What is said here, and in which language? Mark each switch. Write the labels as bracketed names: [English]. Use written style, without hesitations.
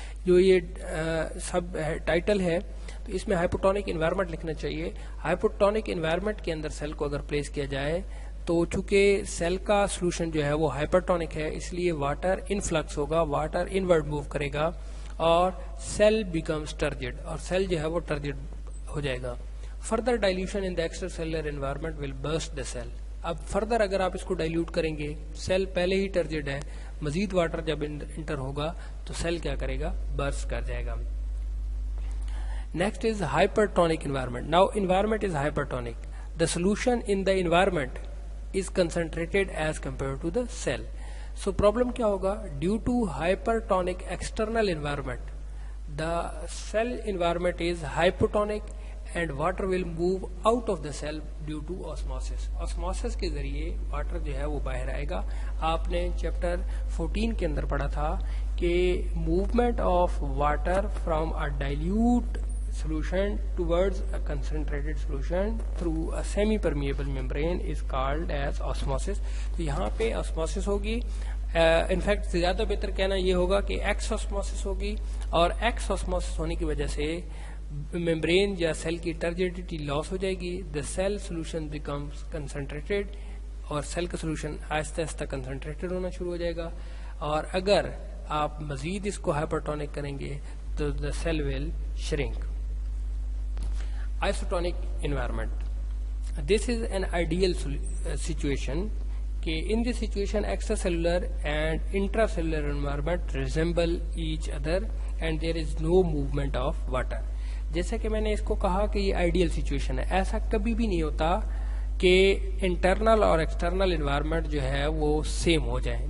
[Urdu] جو یہ سب ٹائٹل ہے تو اس میں ہائپوٹونک انوائرمنٹ لکھنا چاہیے. ہائپوٹونک انوائرمنٹ کے اندر سیل کو اگر پلیس کیا جائے تو چونکہ سیل کا سولوشن جو ہے وہ ہائپرٹونک ہے, اس لیے واٹر انفلکس ہوگا, واٹر انورڈ موو کرے گا اور [English] cell becomes turgid, [Urdu] اور سیل جو ہے وہ ٹرجڈ ہو جائے گا. [English] Further dilution in the extracellular environment will burst the cell. [Urdu] اب فردر اگر آپ اس کو ڈائلیوٹ کریں گے, سیل پہلے ہی ٹرجڈ ہے, مزید واٹر جب انٹر ہوگا تو سیل کیا کرے گا, برسٹ کر جائے گا. [English] Next is hypertonic environment. Now environment is hypertonic. The solution in the environment is concentrated as compared to the cell. So problem کیا ہوگا, due to hypertonic external environment the cell environment is hypotonic and water will move out of the cell due to osmosis. [Urdu] osmosis کے ذریعے water جو ہے وہ باہر آئے گا. آپ نے چیپٹر 14 کے اندر پڑھا تھا کہ [English] movement of water from a dilute solution towards a concentrated solution through a semi-permeable membrane is called as osmosis. [Urdu] تو یہاں پہ osmosis ہوگی. انفیکٹ زیادہ بہتر کہنا یہ ہوگا کہ ایکس osmosis ہوگی, اور ایکس osmosis ہونے کی وجہ سے ممبرین یا سیل کی ٹرجڈیٹی لاس ہو جائے گی. [English] the cell solution becomes concentrated, [Urdu] اور سیل کا سولوشن آہستہ آہستہ کنسنٹریٹڈ ہونا شروع ہو جائے گا. اور اگر آپ مزید اس کو ہائپرٹونک کریں گے تو [English] The cell will shrink. [Urdu] Isotonic environment. [English] this is an ideal situation. In this situation, extracellular and intracellular environment resemble each other and there is no movement of water. [Urdu] جیسا کہ میں نے اس کو کہا کہ یہ آئیڈیل سچویشن ہے. ایسا کبھی بھی نہیں ہوتا کہ انٹرنل اور ایکسٹرنل انوائرمنٹ جو ہے وہ سیم ہو جائیں.